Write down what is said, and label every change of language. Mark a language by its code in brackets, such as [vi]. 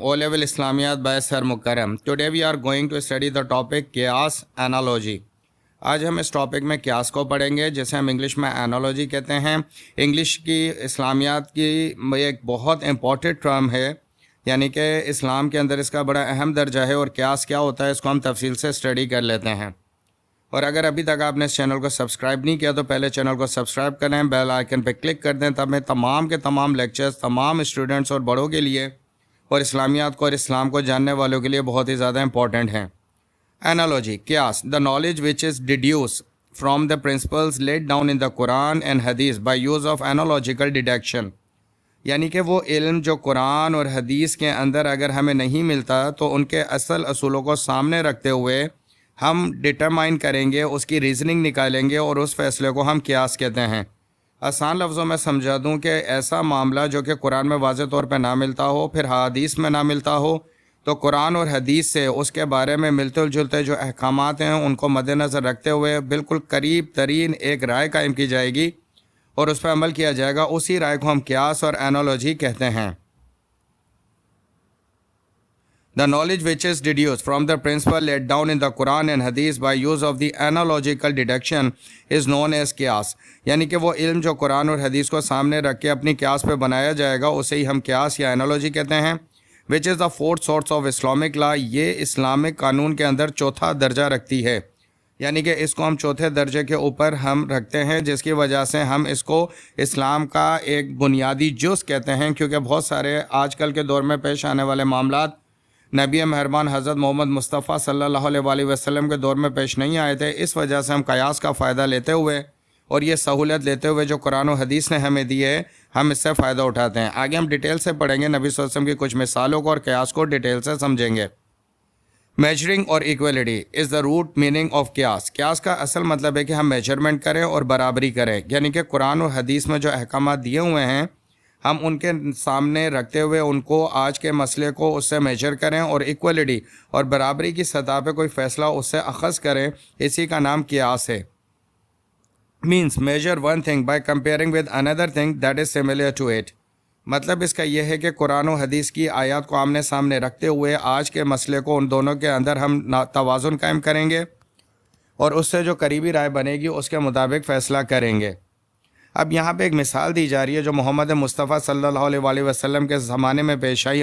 [en] O level Islamiyat by Sir Mukarram. Today we are going to study the topic Qiyas Analogy. [ur] آج ہم اس topic میں قیاس کو پڑھیں گے جسے ہم انگلش میں انالوجی کہتے ہیں. انگلش کی اسلامیات کی ایک بہت امپورٹنٹ ٹرم ہے، یعنی کہ اسلام کے اندر اس کا بڑا اہم درجہ ہے، اور قیاس کیا ہوتا ہے اس کو ہم تفصیل سے اسٹڈی کر لیتے ہیں. اور اگر ابھی تک آپ نے اس چینل کو سبسکرائب نہیں کیا تو پہلے چینل کو سبسکرائب کریں، بیل آئیکن پہ کلک کر دیں، تب میں تمام کے تمام لیکچرز تمام اسٹوڈنٹس اور بڑوں کے لیے اور اسلامیات کو اور اسلام کو جاننے والوں کے لیے بہت ہی زیادہ امپورٹنٹ ہیں. [en] Analogy, قیاس, the knowledge which is deduced from the principles laid down in the Quran and Hadith by use of analogical deduction. [ur] یعنی کہ وہ علم جو قرآن اور حدیث کے اندر اگر ہمیں نہیں ملتا تو ان کے اصل اصولوں کو سامنے رکھتے ہوئے ہم ڈٹرمائن کریں گے، اس کی ریزننگ نکالیں گے، اور اس فیصلے کو ہم قیاس کہتے ہیں. آسان لفظوں میں سمجھا دوں کہ ایسا معاملہ جو کہ قرآن میں واضح طور پہ نہ ملتا ہو، پھر حدیث میں نہ ملتا ہو، تو قرآن اور حدیث سے اس کے بارے میں ملتے جلتے جو احکامات ہیں ان کو مد نظر رکھتے ہوئے بالکل قریب ترین ایک رائے قائم کی جائے گی اور اس پہ عمل کیا جائے گا. اسی رائے کو ہم قیاس اور انالوجی کہتے ہیں. [en] The knowledge which is deduced from the principle laid down in the Quran and Hadith by use of the analogical deduction is known as قیاس. [ur] یعنی کہ وہ علم جو قرآن اور حدیث کو سامنے رکھ کے اپنی قیاس پہ بنایا جائے گا اسے ہی ہم قیاس یا انالوجی کہتے ہیں. [en] which is the fourth source of Islamic law. [ur] یہ اسلامک قانون کے اندر چوتھا درجہ رکھتی ہے، یعنی کہ اس کو ہم چوتھے درجے کے اوپر ہم رکھتے ہیں، جس کی وجہ سے ہم اس کو اسلام کا ایک بنیادی جز کہتے ہیں. کیونکہ بہت سارے آج کل کے دور میں پیش آنے والے معاملات نبی مہربان حضرت محمد مصطفیٰ صلی اللہ علیہ وآلہ وسلم کے دور میں پیش نہیں آئے تھے. اس وجہ سے ہم قیاس کا فائدہ لیتے ہوئے اور یہ سہولت لیتے ہوئے جو قرآن و حدیث نے ہمیں دی ہے ہم اس سے فائدہ اٹھاتے ہیں. آگے ہم ڈیٹیل سے پڑھیں گے، نبی صلی اللہ علیہ وسلم کی کچھ مثالوں کو اور قیاس کو ڈیٹیل سے سمجھیں گے. [en] Measuring اور equality is the root meaning of قیاس. [ur] قیاس کا اصل مطلب ہے کہ ہم میجرمنٹ کریں اور برابری کریں، یعنی کہ قرآن و حدیث میں جو احکامات دیے ہوئے ہیں ہم ان کے سامنے رکھتے ہوئے ان کو آج کے مسئلے کو اس سے میجر کریں اور ایکویلٹی اور برابری کی سطح پہ کوئی فیصلہ اس سے اخذ کریں. اسی کا نام قیاس ہے. [en] means measure one thing by comparing with another thing that is similar to it. [ur] مطلب اس کا یہ ہے کہ قرآن و حدیث کی آیات کو آمنے سامنے رکھتے ہوئے آج کے مسئلے کو ان دونوں کے اندر ہم توازن قائم کریں گے اور اس سے جو قریبی رائے بنے گی اس کے مطابق فیصلہ کریں گے. اب یہاں پہ ایک مثال دی جا رہی ہے جو محمد مصطفیٰ صلی اللہ علیہ وآلہ وسلم کے زمانے میں پیش آئی.